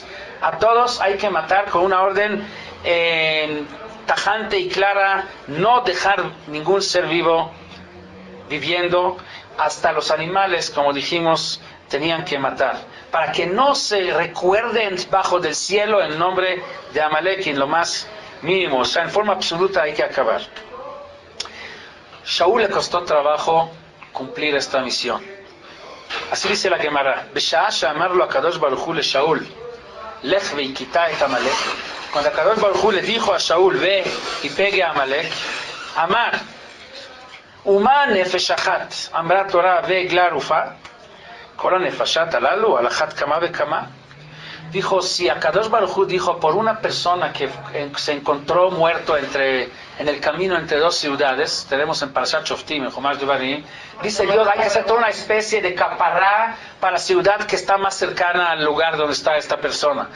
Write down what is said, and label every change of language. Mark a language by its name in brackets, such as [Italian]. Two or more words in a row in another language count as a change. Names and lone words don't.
[Spanish] A todos hay que matar con una orden tajante y clara, no dejar ningún ser vivo viviendo, hasta los animales, como dijimos, tenían que matar, para que no se recuerden bajo del cielo el nombre de Amalek en lo más mínimo. O sea, en forma absoluta hay que acabar. Shaul le costó trabajo cumplir esta misión. Así dice la Gemara: [Hebrew] בשעה שאמר לו הקדוש ברוך הוא לשאול, לך והכית את עמלק. [Spanish] Cuando [Hebrew] הקדוש ברוך הוא [Spanish] le dijo a Shaul, ve y pegue a Amalek, [Hebrew] אמר, ומה נפש אחת, אמרה תורה ועגלה ערופה, כל הנפשות הללו, על אחת כמה וכמה. [Spanish] Dijo, si [Hebrew] הקדוש ברוך הוא [Spanish] dijo por una persona que se encontró muerto en el camino entre dos ciudades, tenemos en Parashat Shoftim, en Chumash Devarim, dice Dios, hay que hacer toda una especie de capará para la ciudad que está más cercana al lugar donde está esta persona.